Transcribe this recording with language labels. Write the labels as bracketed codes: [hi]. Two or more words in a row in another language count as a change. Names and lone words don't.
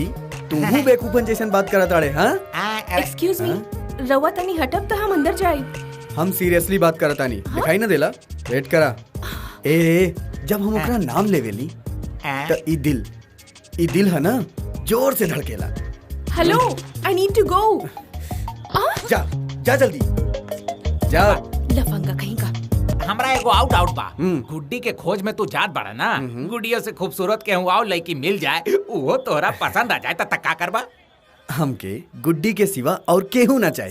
[bho] तू बेकूफन जैसन बात करा ताड़े। हाँ [en] excuse me, [bho] रवा तनी हटब तो हम अंदर जाई। हम सीरियसली बात करता नहीं, दिखाई ना देला। वेट करा। ए जब हम ओकरा नाम लेवेली तो ई दिल है ना, जोर से धड़केला। हेलो, [en] I need to go. [bho] जा जा जल्दी जा। लफंगा कहीं का। हमरा एगो आउट बा। गुड्डी के खोज में तू जात बाड़ा ना, गुड्डियों से खूबसूरत के हुआ लड़की मिल जाए, वो तोरा पसंद आ जाए तो तक्का करबा। हमके गुड्डी के सिवा और केहू ना चाहिए।